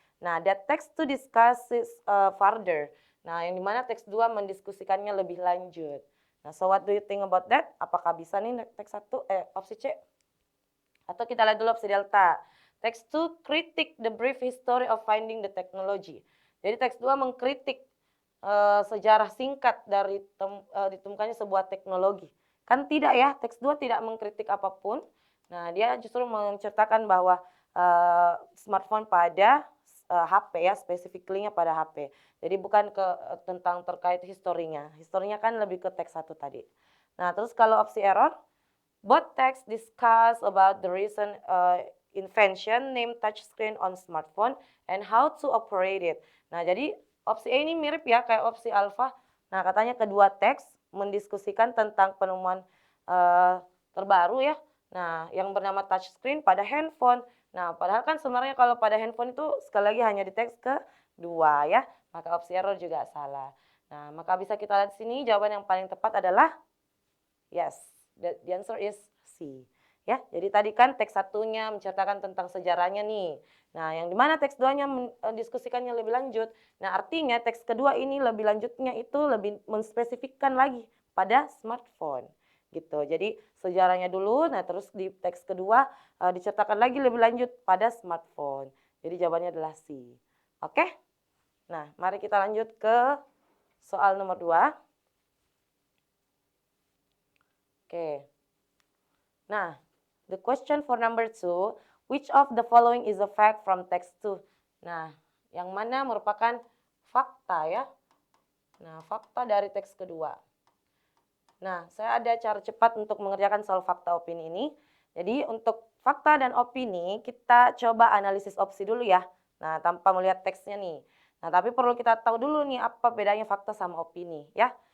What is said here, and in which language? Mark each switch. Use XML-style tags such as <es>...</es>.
<en>Nah, that text 2 discusses further.</en> <id>Nah, yang dimana teks 2 mendiskusikannya lebih lanjut.</id> <en>Nah, so what do you think about that?</en> <id>Apakah bisa nih teks 1, opsi C? Atau kita lihat dulu opsi delta.</id> <en>Text 2 critic the brief history of finding the technology.</en> <id>Jadi teks 2 mengkritik sejarah singkat dari ditemukannya sebuah teknologi. Kan tidak ya, teks 2 tidak mengkritik apapun. Nah, dia justru menceritakan bahwa smartphone pada HP ya, specifically-nya pada HP. Jadi bukan tentang terkait historinya. Historinya kan lebih ke teks 1 tadi. Nah, terus kalau opsi error,</id> <en>both texts discuss about the recent invention named touchscreen on smartphone and how to operate it.</en> <id>Nah, jadi opsi A ini mirip ya kayak opsi alpha. Nah, katanya kedua teks mendiskusikan tentang penemuan terbaru ya. Nah, yang bernama touchscreen pada handphone. Nah, padahal kan sebenarnya kalau pada handphone itu sekali lagi hanya di teks kedua ya. Maka opsi error juga salah. Nah, maka bisa kita lihat di sini jawaban yang paling tepat adalah yes.</id> <en>The answer is C.</en> <id>Ya, jadi tadi kan teks 1-nya menceritakan tentang sejarahnya nih. Nah, yang dimana teks 2-nya mendiskusikannya lebih lanjut. Nah, artinya teks kedua ini lebih lanjutnya itu lebih menspesifikkan lagi pada smartphone. Gitu. Jadi sejarahnya dulu, nah terus di teks kedua diceritakan lagi lebih lanjut pada smartphone. Jadi jawabannya adalah C. Oke? Nah, mari kita lanjut ke soal nomor 2. Oke.</id> <en>Nah, the question for number 2, which of the following is a fact from text 2?</en> <id>Nah, yang mana merupakan fakta ya? Nah, fakta dari teks kedua. Nah, saya ada cara cepat untuk mengerjakan soal fakta opini ini. Jadi, untuk fakta dan opini, kita coba analisis opsi dulu ya. Nah, tanpa melihat teksnya nih. Nah, tapi perlu kita tahu dulu nih apa bedanya fakta sama opini ya.</id>